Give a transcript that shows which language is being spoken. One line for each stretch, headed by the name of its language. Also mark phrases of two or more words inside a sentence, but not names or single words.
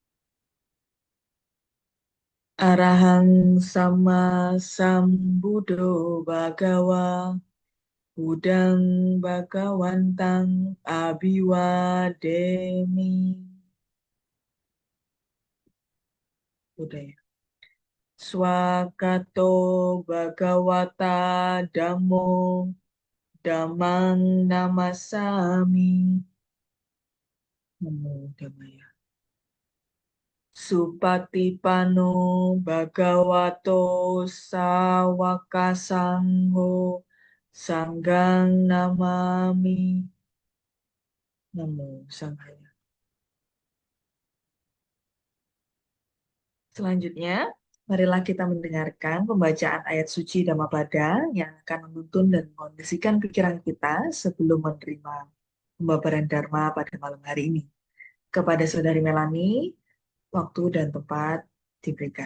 Pali: Arahang sama sambudo bhagawa Budang Bhagawantang Abiwademi.
Indonesian: Udah ya.
Pali: Swakato Bhagawata Dhammo Dhammang Namasami. Namo Dhammaya. Supatipano Bhagavato Sawaka Sangho Sanggang Namami. Namo Sanghaya.
Indonesian: Selanjutnya, marilah kita mendengarkan pembacaan ayat suci Dhammapada yang akan menuntun dan mengondisikan pikiran kita sebelum menerima pembabaran Dharma pada malam hari ini. Kepada Saudari Melani, waktu dan tempat diberikan.